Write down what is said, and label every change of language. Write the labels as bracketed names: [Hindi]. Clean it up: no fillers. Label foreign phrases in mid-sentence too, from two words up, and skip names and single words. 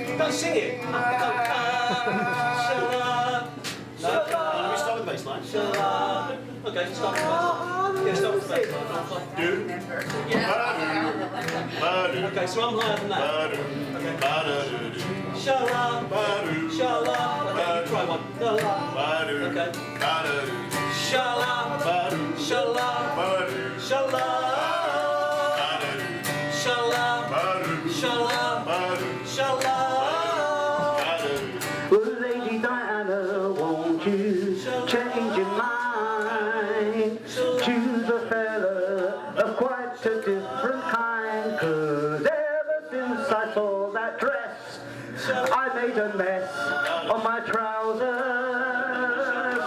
[English] sing it. Let me start with the bass line. Okay, start with the bass line. Yeah, start with the bass line. Okay, so I'm higher than that. Okay. Shala, shala. Okay, you try one. Okay. Shala, shala, shala. Shala, shala, shala. Well, Lady Diana, won't you change your mind? Choose a fella of quite a different kind. 'Cause ever since I saw that dress, I made a mess on my trousers.